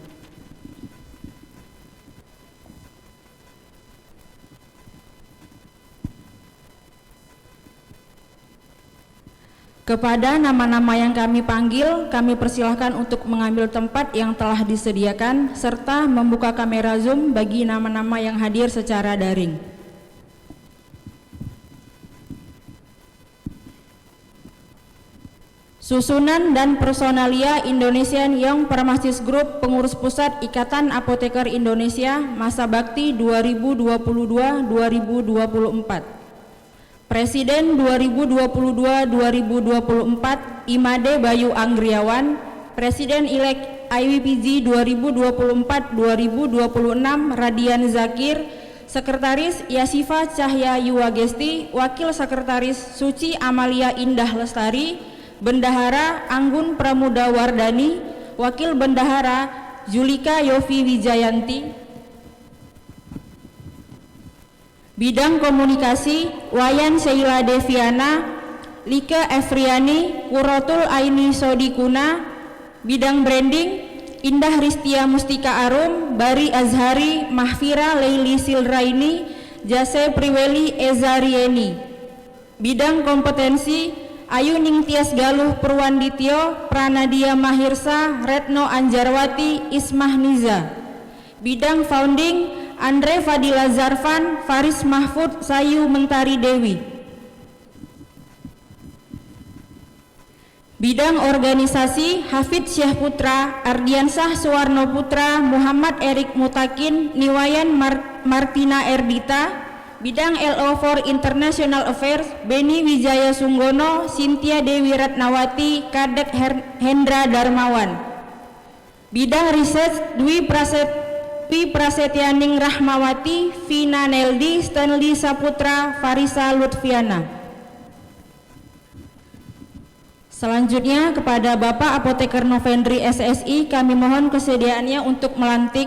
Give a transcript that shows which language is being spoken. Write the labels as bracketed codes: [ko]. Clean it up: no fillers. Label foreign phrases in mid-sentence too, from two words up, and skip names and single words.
[id] Kepada nama-nama yang kami panggil, kami persilahkan untuk mengambil tempat yang telah disediakan serta membuka kamera Zoom bagi nama-nama yang hadir secara daring. Susunan dan personalia Indonesian Young Pharmacist Group Pengurus Pusat Ikatan Apoteker Indonesia masa bakti 2022-2024. Presiden 2022-2024 Imade Bayu Anggriawan, Presiden-elek IWPG 2024-2026 Radian Zakir, Sekretaris Yasifa Cahya Yuwagesti, Wakil Sekretaris Suci Amalia Indah Lestari, Bendahara Anggun Pramuda Wardani, Wakil Bendahara Julika Yofi Wijayanti. Bidang Komunikasi Wayan Sheila Deviana, Lika Efriani, Kurotul Aini Sodikuna. Bidang Branding Indah Ristia Mustika Arum, Bari Azhari, Mahfira Leili Silraini, Jase Priweli Ezarieni. Bidang Kompetensi Ayu Ningtyas Galuh Purwandityo, Pranadia Mahirsa, Retno Anjarwati, Ismah Niza. Bidang Founding, Andre Fadila Zarfan, Faris Mahfud, Sayu Mentari Dewi. Bidang Organisasi, Hafid Syah Putra, Ardiansah Suwarno Putra, Muhammad Erik Mutakin, Niwayan Martina Erdita. Bidang [en] LO for International Affairs, [id] Beni Wijaya Sunggono, Cynthia Dewi Ratnawati, Kadek Hendra Darmawan. Bidang Research, Dwi Prasetyaning Rahmawati, Vina Neldi, Stanley Saputra, Farisa Lutfiana. Selanjutnya kepada Bapak Apoteker Novendri SSI, kami mohon kesediaannya untuk melantik.